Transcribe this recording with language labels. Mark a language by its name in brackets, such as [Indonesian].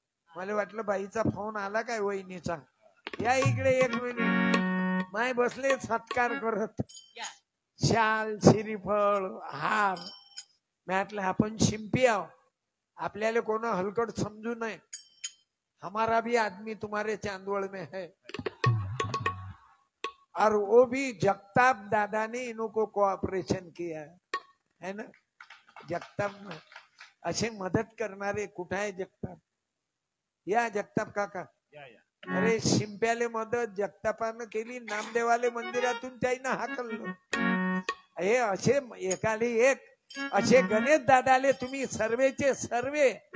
[Marathi] मला वाटलं बाईचा फोन आला काय वहिनीचा. या इकडे एक मिनिट. माय बसले सत्कार करत, शाल, श्रीफळ, हार. म्हटलं आपण शिंपी आहो, आपल्याला कोण हलकट समजू नये. [Hindi] हमारा भी आदमी तुम्हारे चांदवड़ में है, और वो भी जगताप दादा ने इनको कोऑपरेशन किया है ना. [Marathi] जगताप असे मदत करणारे कुठे आहे जगताप? या जगताप काका. अरे शिंप्याले मदत जगतापानं केली, नामदेवाले मंदिरातून त्याईनं हाकललं. हे असे एकाले एक असे गणेश दादाले तुम्ही सर्वेचे सर्वे.